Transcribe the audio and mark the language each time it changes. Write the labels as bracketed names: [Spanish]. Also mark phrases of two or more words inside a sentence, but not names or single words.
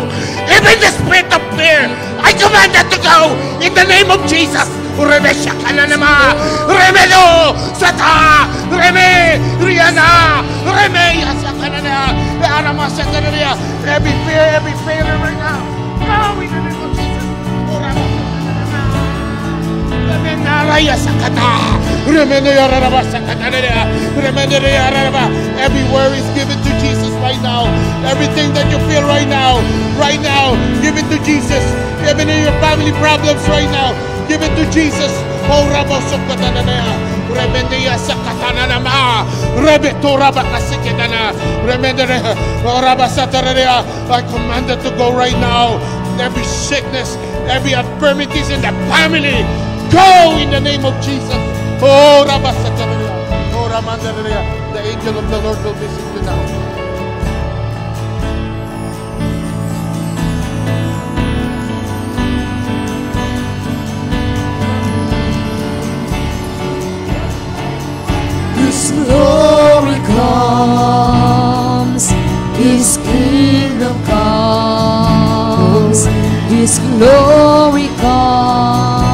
[English] Even the spirit of fear. I command that to go in the name of Jesus. Remesha kananama. Remelo. Sata. Reme. Riana. Reme. Yasa kanana. Arama sakanania. Every fear, every failure right now. Go in the name of Jesus. Every worry is given to Jesus right now. Everything that you feel right now, give it to Jesus. Even in your family problems right now, give it to Jesus. Oh, Rebendia sakatana nama. Rebetura bakasikidana. Remendere. Orabasatararea. I command it to go right now. Every sickness, every infirmities in the family, go in the name of Jesus. Oh, Rabasatararea. Oh, Ramandararea. The angel of the Lord will visit you now. His glory comes, His kingdom comes, His glory comes.